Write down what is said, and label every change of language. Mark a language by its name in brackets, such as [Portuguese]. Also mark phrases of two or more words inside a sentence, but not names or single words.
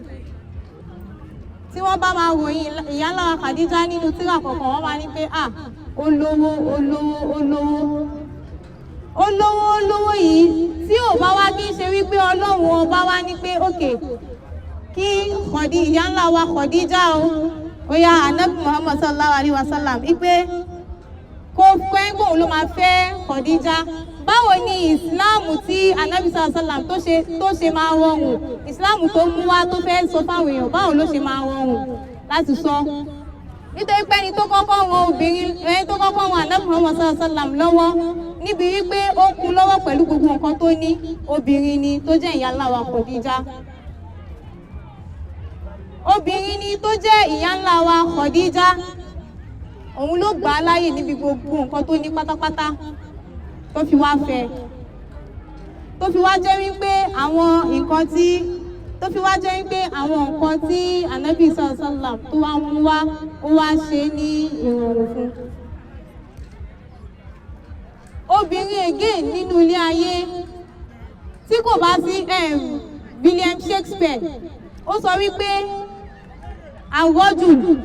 [Yoruba] Tí wọ́n bá máa ròyìn ìyá ńlá wa Khadija nínú tírà kọ̀ọ̀kan, wọ́n máa ní pé olówó yìí, tí ò bá wá kí ń ṣe wípé Ọlọ́run ọba wá ní pé òkè kí ìyá ńlá wa Khadija ó yá Ànábì Muhammad [Arabic] صلى الله عليه وسلم [Yoruba] wípé kó kẹ́ńgbọ̀n ló máa fẹ́ Khadija. Báwo ni ìsìláàmù tí Ànábì [Arabic] صلى الله عليه وسلم [Yoruba] tó ṣe máa rọrùn, ìsìláàmù tó mú wá tó fẹ́ sọ fáwọn èèyàn, báwo ló ṣe máa rọrùn láti sọ? Nítorí pé ẹni tó kọ́kọ́ ran obìnrin, ẹni tó kọ́kọ́ ran Ànábì Muhammad [Arabic] صلى الله عليه وسلم [Yoruba] lọ́wọ́ níbi wípé ó kún lọ́wọ́ pẹ̀lú gbogbo nǹkan tó ní, obìnrin ni tó jẹ́ ìyá ńlá wa Khadija. Obìnrin ni tó jẹ́ ìyá ńlá wa Khadija, òun ló gbà á láyè níbi gbogbo nǹkan tó ní pátápátá tó fi wá fẹ́, tó fi wá jẹ́ wípé àwọn nǹkan tí Ànábì [Arabic] صلى الله عليه وسلم [Yoruba] tó wá mú wá, ó wá ṣe ní ìrọ̀rùn fún. Obìnrin again nínú ilé ayé tí kò bá sí William Shakespeare ó sọ wípé àwọ́jùl